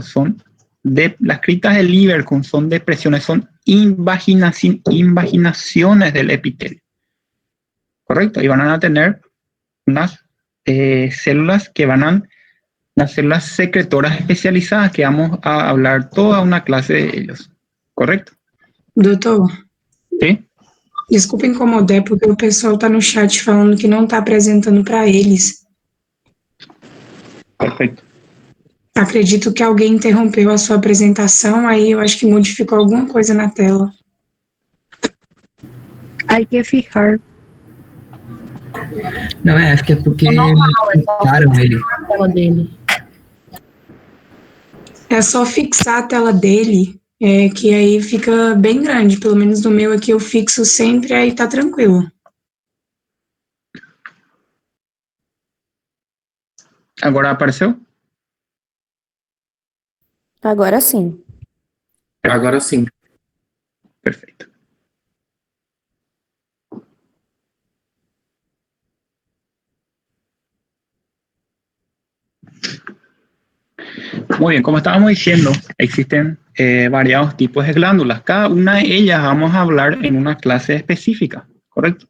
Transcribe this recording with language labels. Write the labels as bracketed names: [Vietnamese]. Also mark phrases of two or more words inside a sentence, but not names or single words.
[Spanish] Las criptas de Lieberkühn son depresiones, son invaginaciones del epitelio, ¿correcto? Y van a tener unas células unas células secretoras especializadas que vamos a hablar toda una clase de ellos, ¿correcto? [Portuguese] Doutor, [Spanish] ¿Sí? [Portuguese] desculpa incomodar, porque o pessoal está no chat falando que não está apresentando para eles. Perfeito. Acredito que alguém interrompeu a sua apresentação, aí eu acho que modificou alguma coisa na tela. [Spanish] Hay que fijar. [Portuguese] Não, acho que é porque fixaram ele. A tela dele. É só fixar a tela dele, que aí fica bem grande. Pelo menos no meu aqui eu fixo sempre, aí tá tranquilo. Agora apareceu? Agora sim. Agora sim. Perfeito. [Spanish] Muy bien, como estábamos diciendo, existen variados tipos de glándulas. Cada una de ellas vamos a hablar en una clase específica, ¿correcto?